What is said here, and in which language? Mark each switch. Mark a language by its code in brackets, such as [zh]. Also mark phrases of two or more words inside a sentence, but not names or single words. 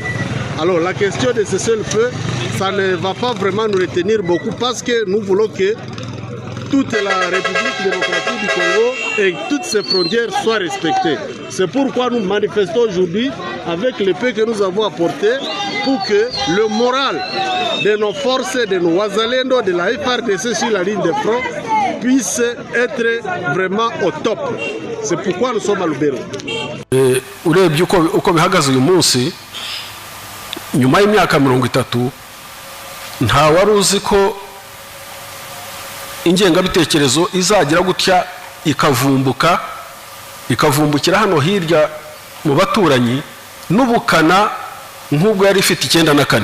[fr] Alors la question de cessez-le-feu, ça ne va pas vraiment nous retenir beaucoup parce que nous voulons que toute la République démocratique du Congo et toutes ses frontières soient respectées. C'est pourquoi nous manifestons aujourd'hui avec le peu que nous avons apporté pour que le moral de nos forces, de nos Wazalendo, de la FARDC sur la ligne de front puisse être vraiment au top. C'est pourquoi nous sommes à Lubero. [rw] Urebye uko bihagaze uyu munsi nyuma y'imyaka 30 nta wari uzi ko ingengabitekerezo izagira gutya ikavumbukira hano hirya mu baturanyi n'ubukana nk'ubwo yari ifite 94.